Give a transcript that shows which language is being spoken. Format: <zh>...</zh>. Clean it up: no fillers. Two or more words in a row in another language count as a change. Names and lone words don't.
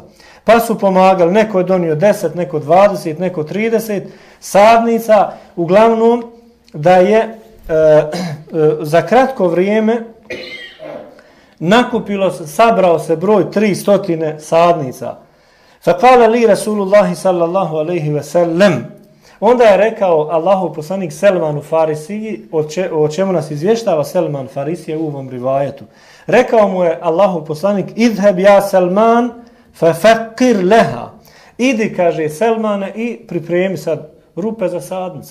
<bs>Pa su pomagali, neko je donio 10, neko 20, neko 30 sadnica, uglavnom da je za kratko vrijeme nakupilo se, sabrao se broj 300 sadnica.</bs> <ar>فقال لي رسول الله صلى الله عليه وسلم.</ar> <bs>Onda je rekao Allahov poslanik Selmanu Farisiji, o čemu nas izvještava Selman Farisija u ovom rivajetu. Rekao mu je Allahov poslanik:</bs> <ar>"اذهب يا سلمان ففقر لها."</ar> <bs>Idi, kaže Selmane, i pripremi sad rupe za sadnice.</bs>